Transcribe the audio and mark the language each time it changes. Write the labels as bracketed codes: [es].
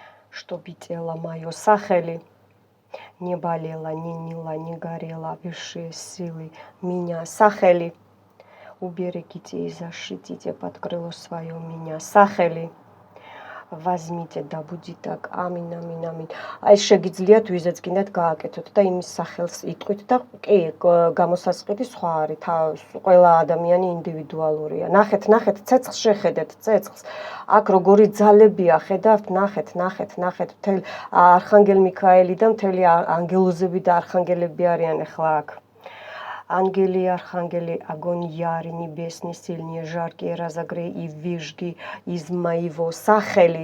[ru] Чтобы тело мое сахели, не болело, не ныло, не горело, высшие силы меня, сахели, уберегите и защитите под крыло свое меня, сахели, возьмите, да будет так, амин, амин, амин. [ka] Აი შეგიძლიათ ვიზაც გინდათ გააკეთოთ და იმის სახელს იტყვით და კი, გამოსასყიდი სხვა არის, ყველა ადამიანი ინდივიდუალურია. ნახეთ, ცეცხლს შეხედეთ, ცეცხლს. აქ როგორი ძალებია, ხედავთ, ნახეთ, მთელი არხანგელ მიქაელი და მთელი ანგელოზები და არხანგელები არიან ახლა აქ. [ru] Ангели, архангели, огонь ярый, небесный, сильнее, жаркий, разогрей и вижги из моего сахели.